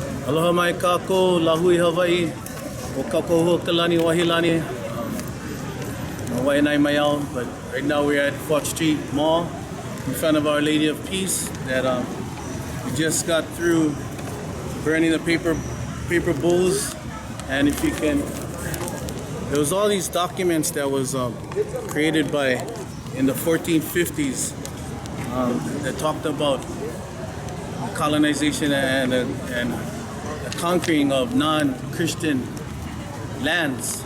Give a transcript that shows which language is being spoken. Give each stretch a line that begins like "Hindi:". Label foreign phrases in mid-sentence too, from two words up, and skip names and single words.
Hawaiian: Aloha mai kako, lahui Hawaii, o Kaukaohu Wahilani. Waianae mai au,
English: but right now we're at 4th Street Mall in front of Our Lady of Peace that we just got through burning the paper bowls. And if you can, there was all these documents that was created in the 1450s that talked about colonization and the conquering of non-Christian lands.